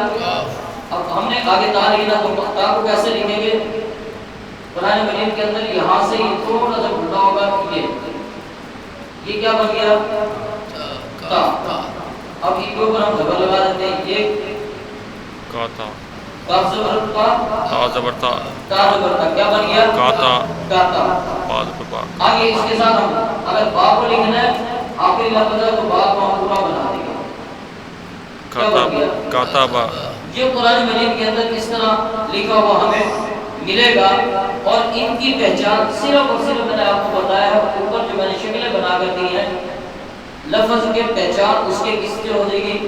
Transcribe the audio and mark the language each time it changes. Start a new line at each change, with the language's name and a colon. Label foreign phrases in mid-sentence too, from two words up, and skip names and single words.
Urdu: اب ہم نے آگے تا لکھنا تو تا کو کیسے لکھیں گے؟ قرآن مجید کے اندر یہاں سے یہ تھوڑا سا الٹا ہوگا، یہ کیا بن گیا؟ تا۔ اب ان کے اوپر ہم زبر لگا دیتے ہیں، یہ کاتا، کاف زبر کا، تا زبر تا، تا زبر کا کیا بن گیا؟ کاتا، کاتا۔ با زبر با۔ آگے اس کے ساتھ ہم اگر با کو لکھنا ہے آخری لفظ ہے تو با کو ہم پورا بنا دیں گے، کیا بن گیا؟ کاتا با۔ یہ قرآن مجید کے اندر اس طرح لکھا ہوا ہمیں ملے گا، اور ان کی پہچان صرف اور صرف میں نے آپ کو بتایا ہے اوپر جو میں نے شکلیں بنا کر دی ہیں، لفظ کے پہچان اس کے کس سے ہو جائے گی؟